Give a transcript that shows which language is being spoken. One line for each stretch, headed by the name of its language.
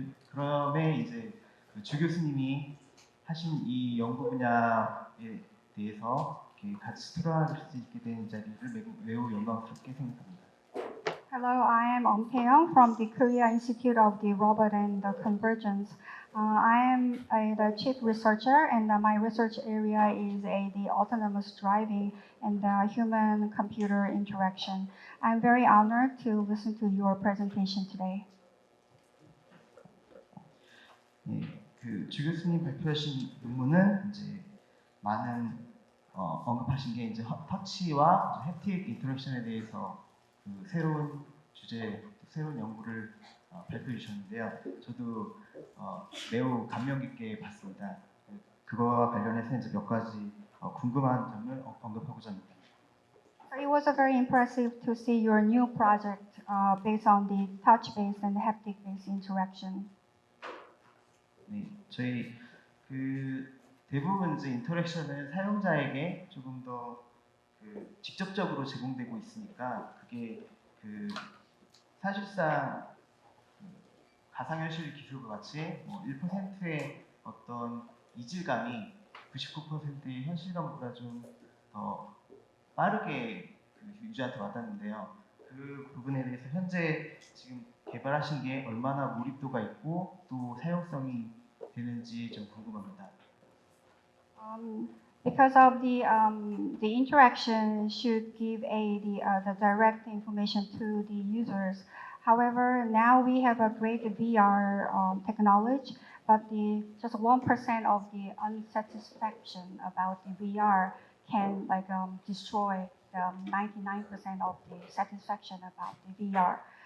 Korean: 그럼에 이제 주 교수님이 하신 이 연구 분야에 대해서 같이 토론할 수 있게 된 자리를 매우 영광스럽게 생각합니다.
English: Hello, I am Tae-young from the Korea Institute of the Robot and the Convergence. I am the chief researcher, and my research area is the autonomous driving and the human-computer interaction. I'm very honored to listen to your presentation today.
Korean: 예, 주 교수님 발표하신 논문은 이제 많은 언급하신 게 이제 터치와 햅틱 인터랙션에 대해서 그 새로운 주제, 새로운 연구를 발표해 주셨는데요. 저도 매우 감명 깊게 봤습니다. 그거와 관련해서 이제 몇 가지 궁금한 점을 언급하고자 합니다.
English: It was very impressive to see your new project based on the touch-based and haptic-based interaction.
Korean: 네, 저희 그 대부분 이제 인터랙션은 사용자에게 조금 더 직접적으로 제공되고 있으니까 그게 사실상 가상현실 기술과 같이 1%의 어떤 이질감이 99%의 현실감보다 좀 더 빠르게 유저한테 와닿는데요. 그 부분에 대해서 현재 지금 개발하신 게 얼마나 몰입도가 있고 또 사용성이 되는지 좀 궁금합니다.
English: Because of the interaction should give the direct information to the users. However, now we have a great VR technology, but just 1% of the unsatisfaction about the VR can destroy the 99% of the satisfaction about the VR.